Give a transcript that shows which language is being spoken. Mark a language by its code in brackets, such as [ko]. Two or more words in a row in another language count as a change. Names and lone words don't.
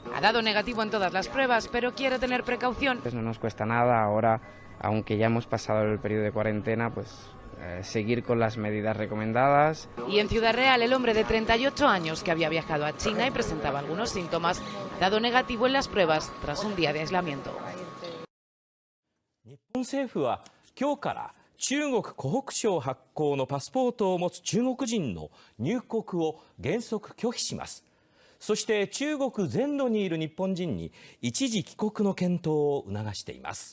[es] Ha dado negativo en todas las pruebas, pero quiere tener precaución. Pues no nos cuesta nada ahora, aunque ya hemos pasado el periodo de cuarentena, pues seguir con las medidas recomendadas. Y en Ciudad Real, el hombre de 38 años que había viajado a China y presentaba algunos síntomas, ha dado negativo en las pruebas tras un día de aislamiento. [ja] 日本政府は今日から中国湖北省発行のパスポートを持つ中国人の入国を原則拒否します。そして中国全土にいる日本人に一時帰国の検討を促しています。